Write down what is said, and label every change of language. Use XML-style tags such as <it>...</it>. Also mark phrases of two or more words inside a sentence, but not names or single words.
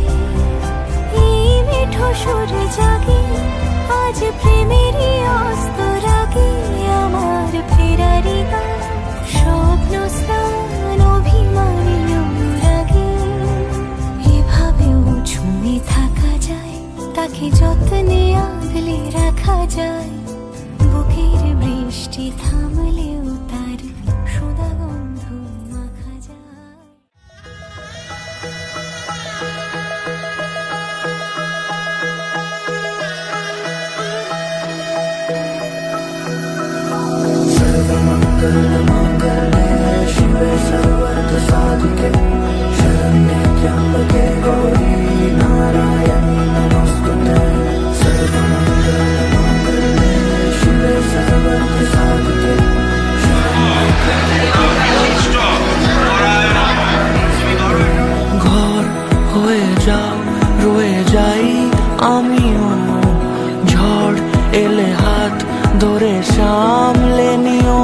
<bn>এই মিঠো সুর জাগে আজ প্রেমেরই অস্ত রাগে, আমার ফেরারি গান স্বপ্ন স্নান অভিমানী অনুরাগে। এভাবেও ঝুমে থাকা যায়, তাকে যত্নে আগলে রাখা যায়। বুকের বৃষ্টি থামলেও তার সুধা গন্ধ মাখা যায়।</bn> <sa>शिवे सर्वार्थ साधिके शरण्ये त्र्यंबके गौरी नारायणी नमोस्तुते। सर्वमंगलमांगल्ये शिवे सर्वार्थ साधिके</sa> <bn>ঘর হয়ে যাও রয়ে যাই আমিও, ঝড় এলে হাত ধরে সামলে নিও।</bn>